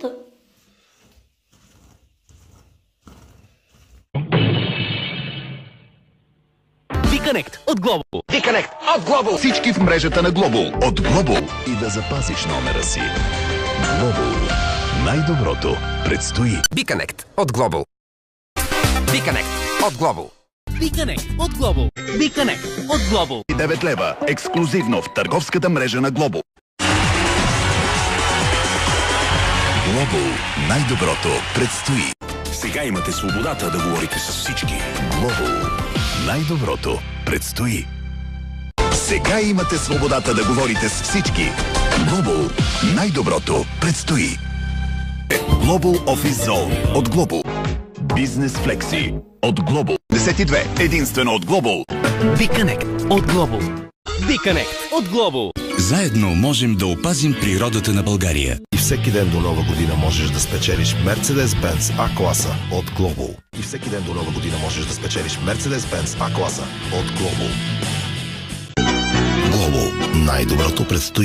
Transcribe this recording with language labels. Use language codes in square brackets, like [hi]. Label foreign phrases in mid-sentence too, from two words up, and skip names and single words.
[bg] BeConnect от Global. BeConnect от Global. Всички в мрежата на Global. От Global. И да запазиш номера си. Global. Най-доброто предстои. BeConnect от Global. BeConnect от Global. BeConnect от Global. BeConnect от Global. 9 лева. Ексклюзивно в търговската мрежа на Global. Global. Най-доброто предстои. Сега имате свободата да говорите с всички. Global. Най-доброто предстои. Сега имате свободата да говорите с всички. Global. Най-доброто предстои. Global Office Zone от Global. Бизнес Флекси от Global. 52. Единствено от Global. BeConnect от Global. BeConnect от Global. Заедно можем да опазим природата на България. И всеки ден до Нова година можеш да спечелиш Mercedes-Benz A-класа от Global. И всеки ден до Нова година можеш да спечелиш Mercedes-Benz A-класа от Global. Global. Най-доброто предстои.